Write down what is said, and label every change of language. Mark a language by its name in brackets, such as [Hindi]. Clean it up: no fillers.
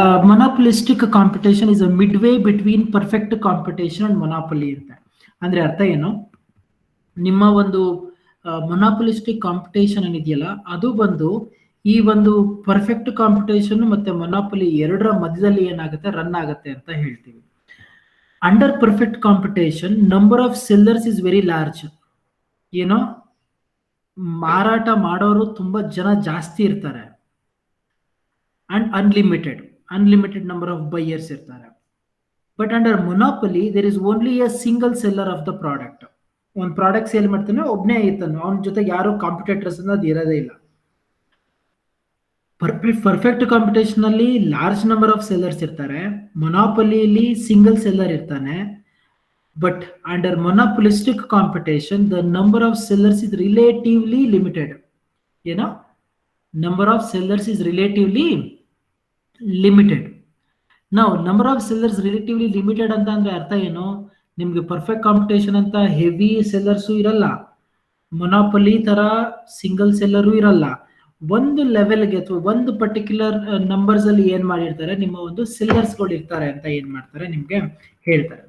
[English] Monopolistic competition is a midway between perfect competition and monopoly ಅಂತ. [Kannada] ಅಂದ್ರೆ ಅರ್ಥ ಏನು, ನಿಮ್ಮ ಒಂದು ಮೊನಾಪಲಿಸ್ಟಿಕ್ ಕಾಂಪಿಟೇಷನ್ ಏನಿದೆಯಲ್ಲ ಅದು ಬಂದು ಈ ಒಂದು ಪರ್ಫೆಕ್ಟ್ ಕಾಂಪಿಟೇಷನ್ ಮತ್ತೆ ಮೊನಾಪಲಿ ಎರಡರ ಮಧ್ಯದಲ್ಲಿ ಏನಾಗುತ್ತೆ, ರನ್ ಆಗುತ್ತೆ ಅಂತ ಹೇಳ್ತೀವಿ. [English] Under perfect competition number of sellers is very large. [Kannada] ಏನೋ ಮಾರಾಟ ಮಾಡೋರು ತುಂಬಾ ಜನ ಜಾಸ್ತಿ ಇರ್ತಾರೆ. [English] And unlimited number of buyers irtare. But under monopoly there is only a single seller of the product. [Kannada] One product sale ಮಾಡ್ತಾನೆ ಒಬ್ಬನೇ ಇರ್ತಾನೆ, ಅವನ ಜೊತೆ ಯಾರು ಕಾಂಪಿಟೇಟರ್ಸ್ ಅನ್ನೋದು ಇರೋದೇ ಇಲ್ಲ. ಪರ್ಫೆಕ್ಟ್ ಕಾಂಪಿಟೇಷನ್ ಅಲ್ಲಿ ಲಾರ್ಜ್ ನಂಬರ್ ಆಫ್ ಸೆಲ್ಲರ್ಸ್ ಇರ್ತಾರೆ, ಮೊನಾಪಲಿಯಲ್ಲಿ ಸಿಂಗಲ್ ಸೆಲ್ಲರ್ ಇರ್ತಾನೆ. [English] But under monopolistic competition the number of sellers is relatively limited. ಏನೋ number of sellers is relatively limited. Now number of sellers relatively limited [Kannada] ಅಂತ ಅಂದ್ರೆ ಅರ್ಥ ಏನು, ನಿಮ್ಗೆ ಪರ್ಫೆಕ್ಟ್ ಕಾಂಪಿಟೇಷನ್ ಅಂತ ಹೆವಿ ಸೆಲ್ಲರ್ಸು ಇರಲ್ಲ, ಮೊನಾಪಲಿ ತರ ಸಿಂಗಲ್ ಸೆಲ್ಲರು ಇರಲ್ಲ. ಒಂದು ಲೆವೆಲ್ಗೆ ಅಥವಾ ಒಂದು ಪರ್ಟಿಕ್ಯುಲರ್ ನಂಬರ್ಸ್ ಅಲ್ಲಿ ಏನ್ ಮಾಡಿರ್ತಾರೆ, ನಿಮ್ಮ ಒಂದು ಸೆಲ್ಲರ್ಸ್ ಗಳು ಇರ್ತಾರೆ ಅಂತ ಏನ್ ಮಾಡ್ತಾರೆ ನಿಮ್ಗೆ ಹೇಳ್ತಾರೆ.